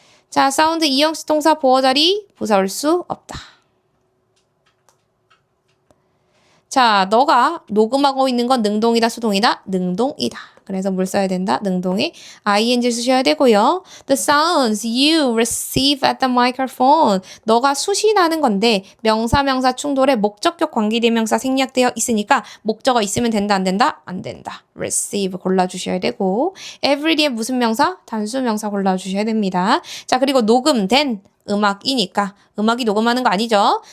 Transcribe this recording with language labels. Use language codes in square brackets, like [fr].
[ko] 자, 사운드 이 형식 동사 보어 자리 부사올 수 없다. 자, 너가 녹음하고 있는 건 능동이다, 수동이다? 능동이다. 그래서 뭘 써야 된다? 능동에 ing 쓰셔야 되고요. [en] The sounds you receive at the microphone. [ko] 너가 수신하는 건데 명사 충돌에 목적격 관계대명사 생략되어 있으니까 목적어 있으면 된다, 안 된다? 안 된다. receive 골라주셔야 되고 every 뒤에 무슨 명사? 단수 명사 골라주셔야 됩니다. 자, 그리고 녹음된 음악이니까 음악이 녹음하는 거 아니죠?